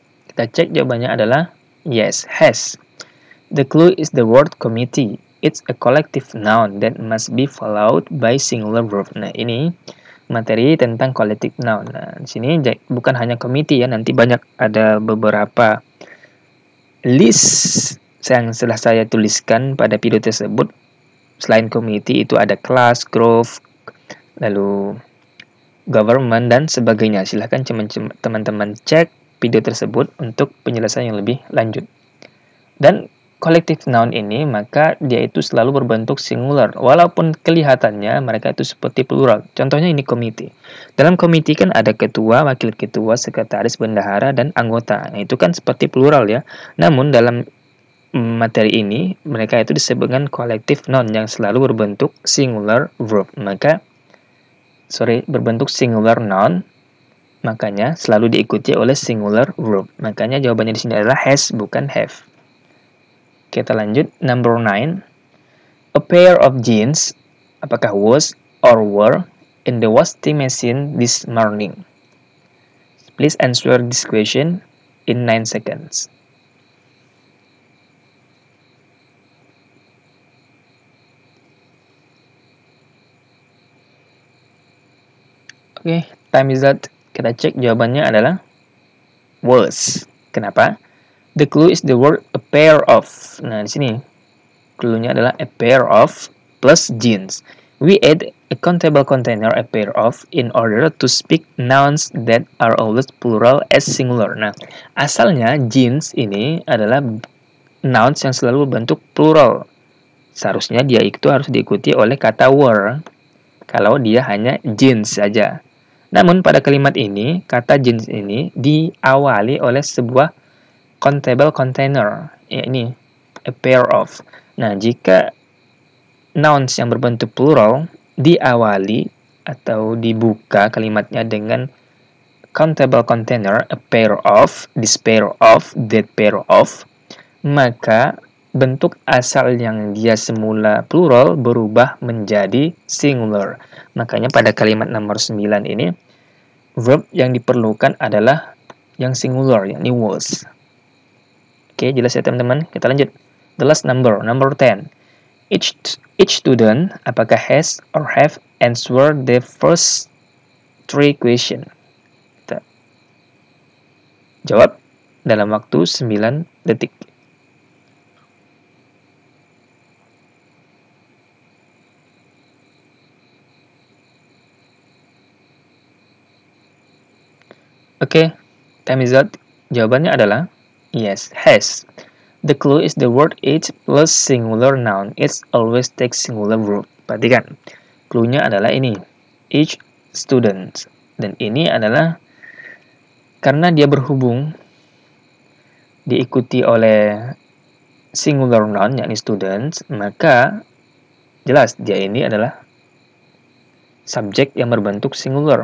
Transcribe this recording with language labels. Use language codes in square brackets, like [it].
[id] Kita cek jawabannya adalah [en] yes, has. The clue is the word committee. It's a collective noun that must be followed by singular verb. [id] Nah, ini materi tentang collective noun. Nah, di sini bukan hanya committee ya, nanti banyak ada beberapa list yang setelah saya tuliskan pada video tersebut. Selain committee itu ada class, group, lalu government dan sebagainya. Silahkan teman-teman cek video tersebut untuk penjelasan yang lebih lanjut. Dan collective noun ini maka dia itu selalu berbentuk singular walaupun kelihatannya mereka itu seperti plural. Contohnya ini komite. Dalam komite kan ada ketua, wakil ketua, sekretaris, bendahara dan anggota. Nah, itu kan seperti plural ya. Namun dalam materi ini mereka itu disebutkan collective noun yang selalu berbentuk singular verb. Berbentuk singular noun, makanya selalu diikuti oleh singular verb. Makanya jawabannya di sini adalah has bukan have. Kita lanjut, number 9. [en] A pair of jeans, [id] apakah [en] was or were in the washing machine this morning? Please answer this question in 9 seconds. Oke, time is out. [id] Kita cek jawabannya adalah was. Kenapa? [en] The clue is the word a pair of. [id] Nah, di sini clue-nya adalah [en] a pair of plus jeans. We add a countable container a pair of in order to speak nouns that are always plural as singular. [id] Nah, asalnya jeans ini adalah nouns yang selalu berbentuk plural. Seharusnya dia itu harus diikuti oleh kata were kalau dia hanya jeans saja. Namun pada kalimat ini, kata jeans ini diawali oleh sebuah countable container, ini a pair of. Nah, jika nouns yang berbentuk plural diawali atau dibuka kalimatnya dengan countable container, a pair of, this pair of, that pair of, maka bentuk asal yang dia semula plural berubah menjadi singular. Makanya pada kalimat nomor 9 ini, verb yang diperlukan adalah yang singular, yakni was. Oke, jelas ya teman-teman. Kita lanjut. [en] The last number 10. Each student [id] apakah [en] has or have answered the first 3 question? [id] Kita jawab dalam waktu 9 detik. [en] Oke, time is out. [id] Jawabannya adalah [en] yes, has. The clue is the word each plus singular noun. It always takes singular verb. [id] Perhatikan, clue-nya adalah ini, each student. Dan ini adalah karena dia berhubung diikuti oleh singular noun, yakni students, maka jelas dia ini adalah subjek yang berbentuk singular.